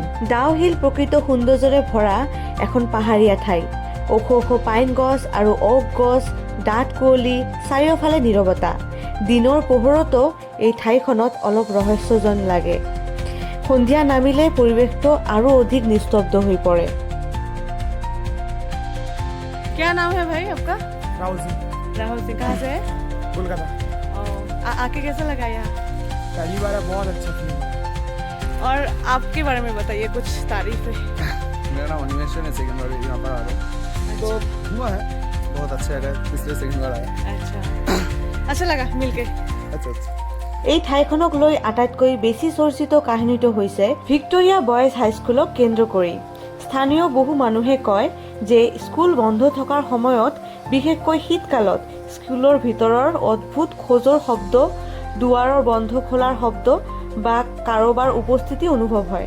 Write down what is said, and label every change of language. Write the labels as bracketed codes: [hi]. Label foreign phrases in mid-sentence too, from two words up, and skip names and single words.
[as] ডাউহিল প্ৰকৃত সৌন্দৰ্যৰে ভৰা এখন পাহাৰীয়া ঠাই। ওখ ওখ পাইন গছ আৰু ওক গছ, ডাঠ কুঁৱলী, চাৰিওফালে নীৰৱতা। দিনৰ পোহৰতো এই ঠাইখনত অলপ ৰহস্য যেন লাগে। সন্ধিয়া নামিলে পৰিৱেশটো আৰু অধিক নিস্তব্ধ হৈ পৰে। [hi] क्या नाम है भाई आपका? राहुल सिंह, राहुल सिंह। कहाँ से है? कोलकाता। आके कैसा लगा यहाँ? पहली बार है, बहुत अच्छा फिल्म है। और आपके बारे में बताइए कुछ तारीफ है। मेरा नाम अनिमेशन है, सेकंड बार यहाँ पर आ रहा हूँ तो हुआ है, बहुत अच्छा जगह है, पिछले सेकंड बार आया। अच्छा लगा मिलके। अच्छा। [as] এই ঠাইখনক লৈ আটাইতকৈ বেছি চৰ্চিত কাহিনীটো হৈছে ভিক্টোৰিয়া বয়েজ হাইস্কুলক কেন্দ্ৰ কৰি। স্থানীয় বহু মানুহে কয় যে স্কুল বন্ধ থকাৰ সময়ত, বিশেষকৈ শীতকালত, স্কুলৰ ভিতৰৰ অদ্ভুত খোজৰ শব্দ, দুৱাৰৰ বন্ধ খোলাৰ শব্দ বা কাৰোবাৰ উপস্থিতি অনুভৱ হয়।